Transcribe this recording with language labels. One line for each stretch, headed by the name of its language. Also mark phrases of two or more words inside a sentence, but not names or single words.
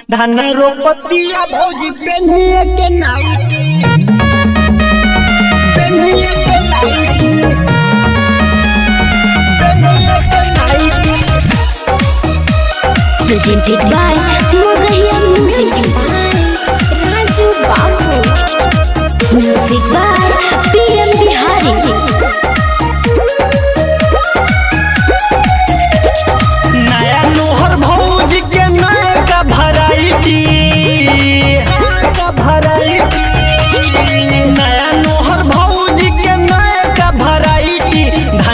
Bhojpuri: धान रोपतिया भौजी पेनिए के नाइटी पेनिए के नाइटी पेनिए के नाइटी।
English: Presented by Mogahiya Music by Raju Babu. Music by PM Bihari.
Bhojpuri: नया नोहर भौजी के नया वैरायटी नया नोहर भौजी के नया वैरायटी धान